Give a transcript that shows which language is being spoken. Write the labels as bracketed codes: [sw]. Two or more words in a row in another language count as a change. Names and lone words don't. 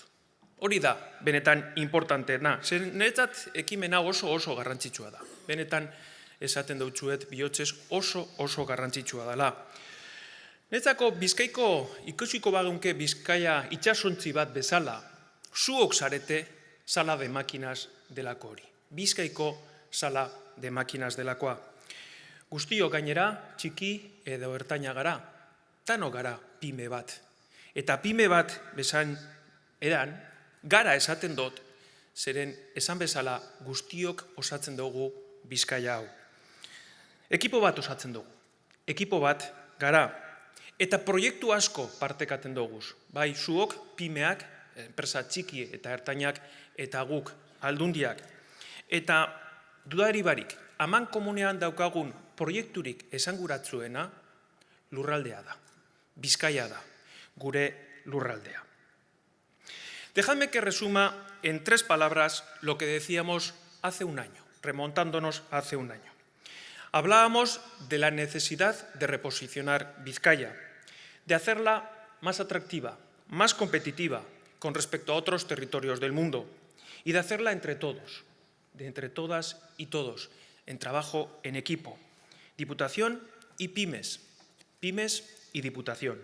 [eu] Hori da, benetan importanteena. Niretzat ekimen hau oso garrantzitsua da. Benetan esaten dutzuet bihotzez oso garrantzitsua dela. Niretzako Bizkaiko ikusiko bageunke Bizkaia itsasontzi bat bezala, zuok zarete [es] sala de máquinas [eu] delako hori. Bizkaiko [es] sala de máquinas [eu] delakoa. Guztiok gainera, txiki edo ertaina gara, tano gara pyme bat. Eta pyme bat bezain edan, gara esaten dut, zeren esan bezala guztiok osatzen dugu Bizkaia hau. Ekipo bat osatzen dugu, ekipo bat gara, eta proiektu asko partekatzen dugu. Bai, zuok, pymeak, enpresa txiki eta ertainak, eta guk, aldundiak. Eta dudari barik, aman komunean daukagun proiekturik esanguratzuena lurraldea da. Bizkaia da, gure lurraldea. [es] Dejadme que resuma en 3 palabras lo que decíamos hace un año, remontándonos hace un año. Hablábamos de la necesidad de reposicionar Vizcaya, de hacerla más atractiva, más competitiva con respecto a otros territorios del mundo y de hacerla entre todos, de entre todas y todos, en trabajo en equipo, Diputación y pymes y Diputación.